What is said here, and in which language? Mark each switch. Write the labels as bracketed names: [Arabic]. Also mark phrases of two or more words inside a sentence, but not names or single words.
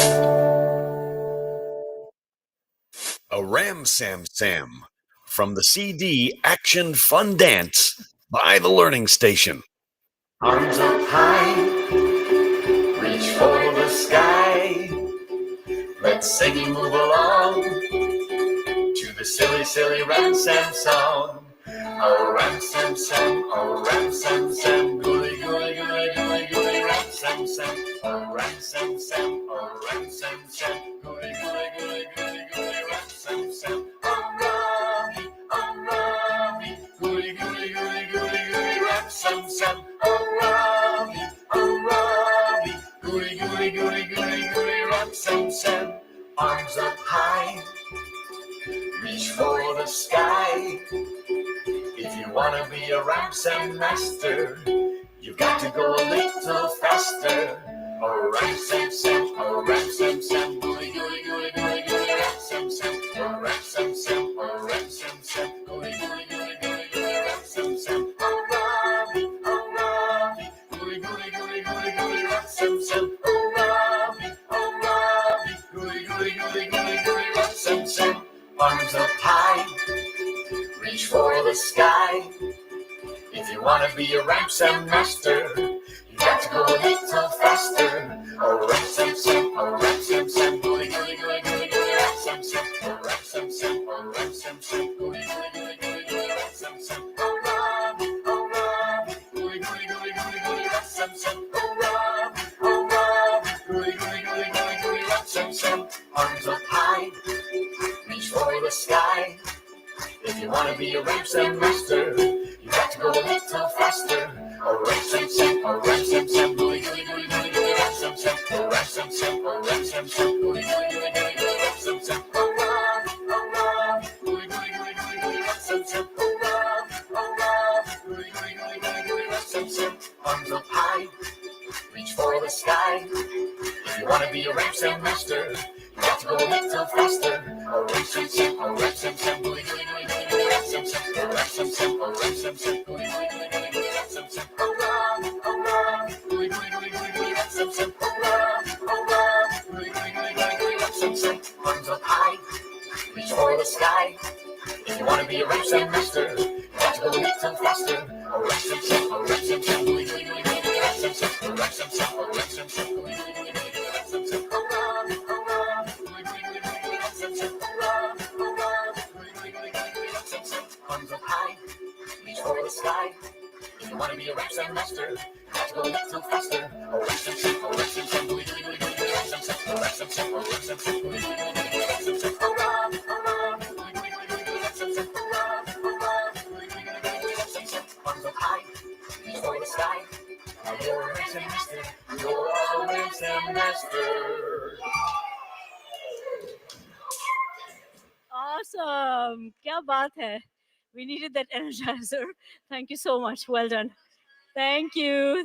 [English] A Ram Sam Sam from the CD Action Fun Dance by The Learning Station. Arms up high, reach for the sky. Let's sing and move along to the silly, silly Ram Sam song. Oh, Ram Sam Sam, oh, Ram Sam Sam, gooly, gooly, gooly, gooly, gooly, Ram Sam Sam. Oh, Ram Sam Sam, oh, Ram Sam Sam, gooly, gooly, gooly, gooly, gooly, Ram Sam Sam. Oh, Rami, gooly, gooly, gooly, gooly, gooly, Ram Sam Sam. Oh, Rami, gooly, gooly, gooly, gooly, gooly, Ram Sam Sam. Arms up high, reach for the sky. If you wanna be a Ram Sam master, you've got to go a little faster. Oh, Ram Sam Sam, oh, Ram Sam Sam, gooly, gooly, gooly, gooly, gooly, Ram Sam Sam. Oh, Ram Sam Sam, oh, Ram Sam Sam, gooly, gooly, gooly, gooly, gooly, Ram Sam Sam. Oh, Rami, gooly, gooly, gooly, gooly, gooly, Ram Sam Sam. Oh, Rami, gooly, gooly, gooly, gooly, gooly, Ram Sam Sam. Arms up high, reach for the sky. If you wanna be a Ram Sam master, you got to go a little faster. Oh, Ram Sam Sam, oh, Ram Sam Sam, gooly, gooly, gooly, gooly, gooly, Ram Sam Sam. Oh, Ram Sam Sam, oh, Ram Sam Sam, gooly, gooly, gooly, gooly, gooly, Ram Sam Sam. Oh, Rami, gooly, gooly, gooly, gooly, gooly, Ram Sam Sam. Oh, Rami, gooly, gooly, gooly, gooly, gooly, Ram Sam Sam. Arms up high, reach for the sky. If you wanna be a Ram Sam master, you got to go a little faster. Oh, Ram Sam Sam, oh, Ram Sam Sam, gooly, gooly, gooly, gooly, gooly, Ram Sam Sam. Oh, Ram Sam Sam, oh, Ram Sam Sam, gooly, gooly, gooly, gooly, gooly, Ram Sam Sam. Oh, Rami, gooly, gooly, gooly, gooly, gooly, Ram Sam Sam. Oh, Rami, gooly, gooly, gooly, gooly, gooly, Ram Sam Sam. Arms up high, reach for the sky. If you wanna be a Ram Sam master, you got to go a little faster. Oh, Ram Sam Sam, oh, Ram Sam Sam, gooly, gooly, gooly, gooly, gooly, Ram Sam Sam. Oh, Ram Sam Sam, oh, Ram Sam Sam, gooly, gooly, gooly, gooly, gooly, Ram Sam Sam. Oh, Rami, gooly, gooly, gooly, gooly, gooly, Ram Sam Sam. Oh, Rami, gooly, gooly, gooly, gooly, gooly, Ram Sam Sam. Arms up high, reach for the sky. If you wanna be a Ram Sam master, you got to go a little faster. Oh, Ram Sam Sam, oh, Ram Sam Sam, gooly, gooly, gooly, gooly, gooly, Ram Sam Sam. Oh, Ram Sam Sam, oh, Ram Sam Sam, gooly, gooly, gooly, gooly, gooly, Ram Sam Sam. Oh, Rami, gooly, gooly, gooly, gooly, gooly, Ram Sam Sam. Oh, Rami, gooly, gooly, gooly, gooly, gooly, Ram Sam Sam. Arms up high, reach for the sky. If you wanna be a Ram Sam master, you got to go a little faster. Oh, Ram Sam Sam, oh, Ram Sam Sam, gooly, gooly, gooly, gooly, gooly, Ram Sam Sam. Oh, Ram Sam Sam, oh, Ram Sam Sam, gooly, gooly, gooly, gooly, gooly, Ram Sam Sam. Oh, Rami, gooly, gooly, gooly, gooly, gooly, Ram Sam Sam. Oh, Rami, gooly, gooly, gooly, gooly, gooly, Ram Sam Sam. Arms up high, reach for the sky. You're a Ram Sam master. You're a Ram Sam master. Awesome. [Hindi] क्या बात है. [English] We needed that energizer. Thank you so much. Well done. Thank you.